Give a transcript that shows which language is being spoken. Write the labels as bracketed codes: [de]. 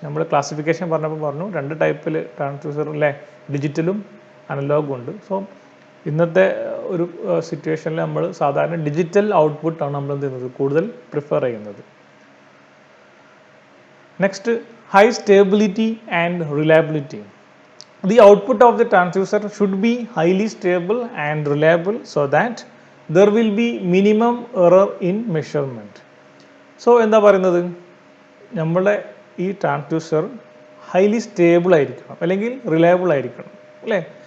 [ml] നമ്മൾ ക്ലാസിഫിക്കേഷൻ പറഞ്ഞപ്പോൾ പറഞ്ഞു 2 ടൈപ്പിൽ ട്രാൻസ്ഡ്യൂസറിലെ ഡിജിറ്റലും അനലോഗും ഉണ്ട്. സോ ഇന്നത്തെ ഒരു സിറ്റുവേഷനിൽ നമ്മൾ സാധാരണ ഡിജിറ്റൽ ഔട്ട്പുട്ടാണ് നമ്മൾ എന്ത് ചെയ്യുന്നത് കൂടുതൽ പ്രിഫർ ചെയ്യുന്നത്. [en] Next, high stability and reliability. The output of the transducer should be highly stable and reliable so that there will be minimum error in measurement. [ml] So എന്താ പറയുന്നത്, നമ്മളെ ഈ ട്രാൻസ്ഡ്യൂസർ ഹൈലി സ്റ്റേബിൾ ആയിരിക്കണം അല്ലെങ്കിൽ റിലയബിൾ ആയിരിക്കണം അല്ലേ.